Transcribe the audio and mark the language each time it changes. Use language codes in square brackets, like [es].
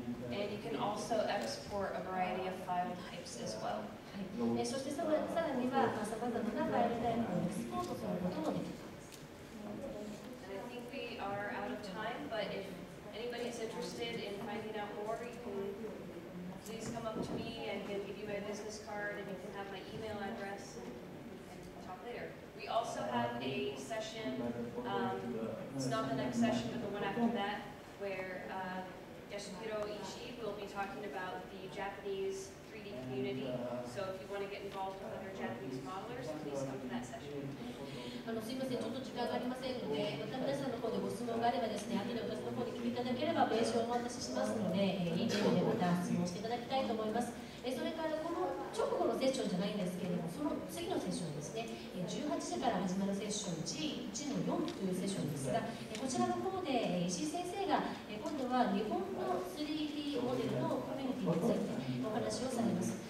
[en] And you can also export a variety of file types as well. [ja] そしてさらにはさまざまなファイルタイプをエクスポートすることもできます。 [en] And I think we are out of time, but if anybody's interested in finding out more, you can please come up to me. I can give you my business card, and you can have my email address, and we can talk later. We also have a session, it's not the next session, but the one after that, where Yasuhiro Ishii will be talking about the Japanese 3D community. So if you want to get involved with other Japanese modelers, please come to that session. [ja] すいません、ちょっと時間がありませんので、また皆さんの方でご質問があればですね、後で私の方に聞いていただければ名刺をお渡ししますので、Eメールでまた質問していただきたいと思います。それからこの直後ののセッションじゃないんですけれども、その次のセッションですね、18時から始まるセッション G1 の4というセッションですが、こちらの方で石井先生が今度は日本の 3D モデルのコミュニティについてお話をされます。